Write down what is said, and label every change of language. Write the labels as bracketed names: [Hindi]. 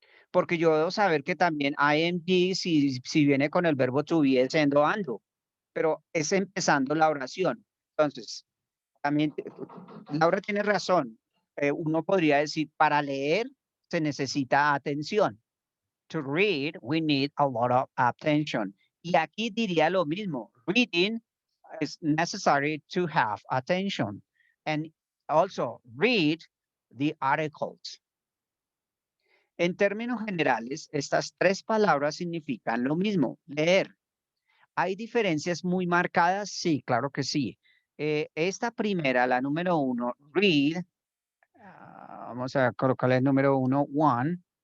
[Spanish] Porque yo debo saber que también ing, si viene con el verbo to be, es siendo ando, pero es empezando la oración. Entonces, también Laura tiene razón. Uno podría decir, para leer se necesita atención. [English] To read, we need a lot of attention. [Spanish] Y aquí diría lo mismo. [English] Reading is necessary to have attention. And also read the articles. [Spanish] En términos generales, estas tres palabras significan lo mismo, leer. ¿Hay diferencias muy marcadas? Sí, claro que sí. Esta primera, la número 1, read, vamos a colocarle el número 1, one.